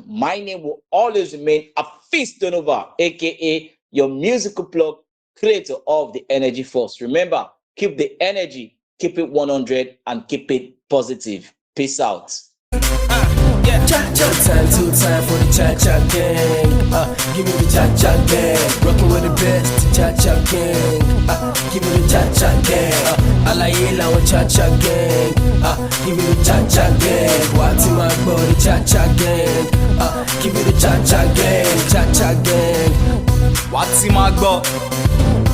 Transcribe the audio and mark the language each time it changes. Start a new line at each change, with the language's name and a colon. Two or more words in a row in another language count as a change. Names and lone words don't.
English: My name will always remain Afis Donova, aka your musical plug, creator of the Energy Force. Remember, keep the energy, keep it 100, and keep it positive. Peace out. Yeah, cha-cha time, two time for the cha-cha gang. Give me the cha-cha gang. Rockin' with the best, cha-cha gang. Give me the cha-cha gang.
Yoruba: Alaye lawan
English: cha-cha gang. Give me the cha-cha gang. Wati my body, cha-cha gang. Give me the cha-cha gang, cha-cha gang. Wati my body.